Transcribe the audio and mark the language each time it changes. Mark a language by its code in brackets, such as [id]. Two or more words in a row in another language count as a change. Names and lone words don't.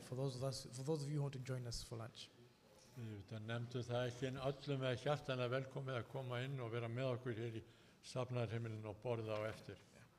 [en] For those of you who want to join us for lunch. [is] Við nefndum það ekki en öllum með hjartanlega velkomið að koma inn og vera með okkur hér í safnaðarheimilinu og borða á eftir.